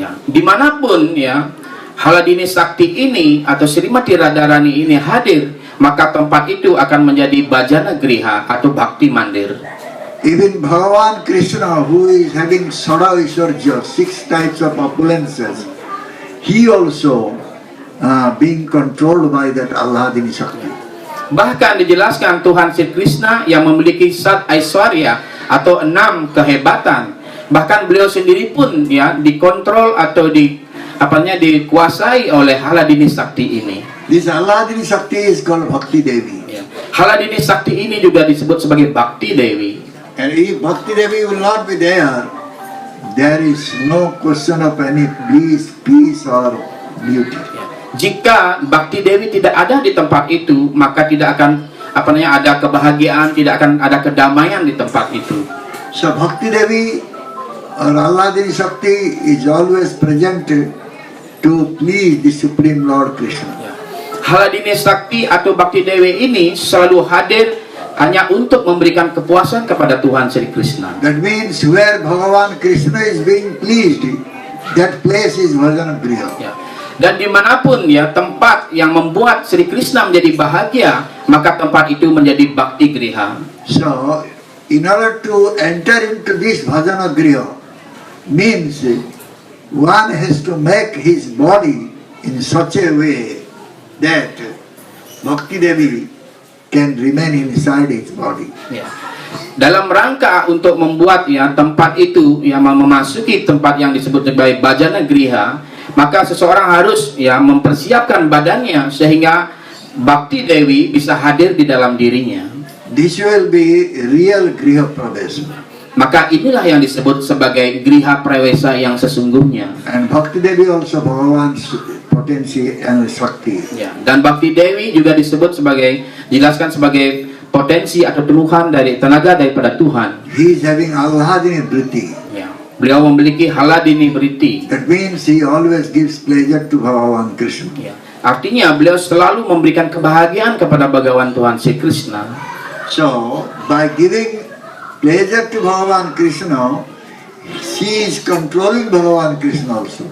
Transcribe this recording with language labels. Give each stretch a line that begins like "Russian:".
Indonesian: Dimanapun ya Haladini Sakti ini atau Srimati Radharani ini hadir, maka tempat itu akan menjadi Bhajana Griha atau Bhakti Mandir.
English: Even Bhagavan Krishna, who is having Sada Vishwarja, 6 types of opulences, he also being controlled by that Alladini Shakti.
Indonesian: Bahkan dijelaskan Tuhan Sri Krishna yang memiliki Sat Aishwarya atau 6 kehebatan. Bahkan beliau sendiri pun ya dikontrol atau dikuasai oleh Haladini Sakti ini.
English: This Alladini Shakti is called Bhakti Devi. Ya.
Indonesian: Haladini Sakti ini juga disebut sebagai Bhakti Dewi.
English: And if Bhakti Devi will not be there, there is no question of any bliss, peace or beauty.
Indonesian: Jika Bhakti Dewi tidak ada di tempat itu, maka tidak akan ada kebahagiaan, tidak akan ada kedamaian di tempat itu.
English: So Bhakti Devi or Alladini Shakti is always present to please the Supreme Lord Krishna.
Indonesian: Haladini Sakti atau Bhakti Dewi ini selalu hadir hanya untuk memberikan kepuasan kepada Tuhan Sri Krishna.
English: That means where Bhagavan Krishna is being pleased, that place is Bhajana Griha. Ya.
Indonesian: Dan dimanapun ya tempat yang membuat Sri Krishna menjadi bahagia, maka tempat itu menjadi Bhakti Griha.
English: So, in order to enter into this Bhajana Griha, means one has to make his body in such a way that Bhakti Devi can remain inside his body. Ya.
Indonesian: Dalam rangka untuk membuat ya tempat itu yang memasuki tempat yang disebut sebagai Bhajana Griha, maka seseorang harus ya mempersiapkan badannya sehingga Bhakti Dewi bisa hadir di dalam dirinya.
English: This will be real Griha Pravesa.
Indonesian: Maka inilah yang disebut sebagai Griha Prawesa yang sesungguhnya.
English: And Bhakti Devi also Bhagavan's potensi and Shakti.
Indonesian: Ya, dan Bhakti Dewi juga disebut dijelaskan sebagai potensi atau Tuhan dari tenaga daripada Tuhan.
English: He is having Alladini Vritti.
Indonesian: Ya, beliau memiliki Haladini Vritti.
English: That means he always gives pleasure to Bhagavan Krishna.
Indonesian: Ya, artinya beliau selalu memberikan kebahagiaan kepada Bhagawan Tuhan Sri Krishna.
English: So, by giving pleasure to Bhagavan Krishna, she is controlling Bhagavan Krishna also.